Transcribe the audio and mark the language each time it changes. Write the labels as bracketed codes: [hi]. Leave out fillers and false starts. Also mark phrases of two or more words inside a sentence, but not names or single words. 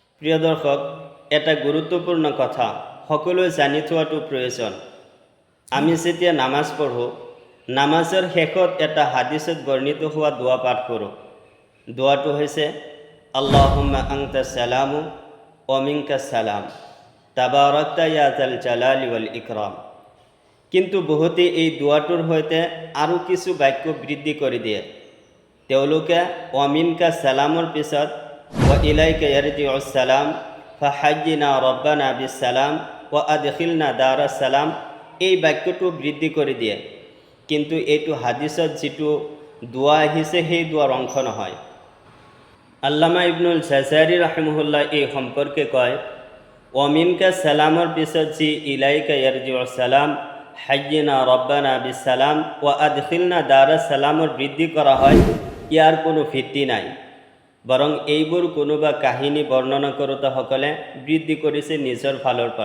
[as] প্ৰিয় দৰ্শক, এটা গুৰুত্বপূৰ্ণ কথা সকলোৱে জানি থোৱাটো প্ৰয়োজন। আমি যেতিয়া নামাজ পঢ়োঁ, নামাজৰ শেষত এটা হাদিছত বৰ্ণিত হোৱা দোৱা পাঠ কৰোঁ। দোৱাটো হৈছে [ar] اللهم أنت السلام و منك السلام تباركت يا ذا الجلال و الإكرام. [as] কিন্তু বহুতে এই দোৱাটোৰ সৈতে আৰু কিছু বাক্য বৃদ্ধি কৰি দিয়ে। [ar] তেওঁলোকে و منك السلام পিছত و إليك يرجع السلام فحينا ربنا بالسلام و أدخلنا دار السلام [as] এই বাক্যটো বৃদ্ধি কৰি দিয়ে। কিন্তু এইটো হাদিছত যিটো দোৱা আহিছে সেই দোৱাৰ অংশ নহয়। আল্লামা ইবনুল জাজাৰী ৰাহিমাহুল্লাহ এই সম্পৰ্কে কয়, [ar] و منك السلام [as] পিছত যি [ar] إليك يرجع السلام حينا ربنا بالسلام و أدخلنا دار السلام [as] বৃদ্ধি কৰা হয়, ইয়াৰ কোনো ভিত্তি নাই। বৰং এইবোৰ কোনোবা কাহিনী বৰ্ণনা কৰোঁতাসকলে বৃদ্ধি কৰিছে নিজৰ ফালৰ পৰা।